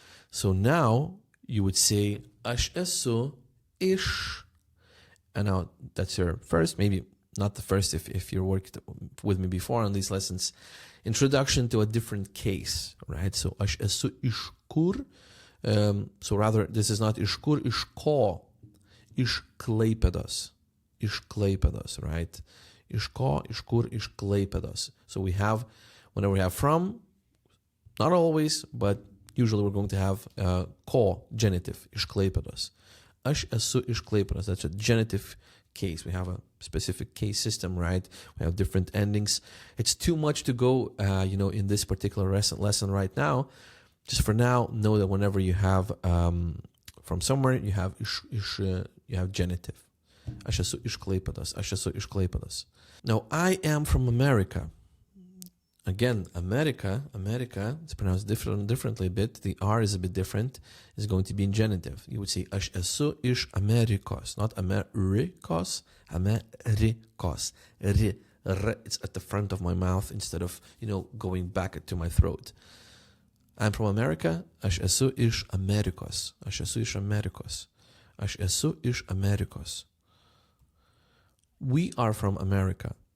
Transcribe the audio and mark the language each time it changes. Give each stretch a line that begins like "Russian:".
English: So now you would say
Lithuanian: aš esu iš.
English: And now that's your first, maybe not the first if you worked with me before on these lessons, introduction to a different case, right?
Lithuanian: So aš esu iš kur.
English: So rather, this is not iš kur,
Lithuanian: iš ko. Iš Klaipėdos. Iš Klaipėdos, right? Iš ko, iš kur, iš Klaipėdos.
English: So we have, whenever we have from, not always, but usually we're going to have ko, genitive,
Lithuanian: iš Klaipėdos. Aš esu iš Klaipėdos.
English: That's a genitive case. We have a specific case system, right? We have different endings. It's too much to go, in this particular lesson right now. Just for now, know that whenever you have from somewhere, you have you have genitive.
Lithuanian: Aš esu iš Klaipėdos. Aš esu iš Klaipėdos.
English: Now, I am from America. Again, America, it's pronounced differently a bit. The R is a bit different. It's going to be in genitive. You would say,
Lithuanian: aš esu iš Amerikos.
English: Not Amerikos, Amerikos. R, it's at the front of my mouth instead of, going back to my throat. I'm from America.
Lithuanian: Aš esu iš Amerikos. Aš esu iš Amerikos. Aš esu iš Amerikos.
English: We are from America.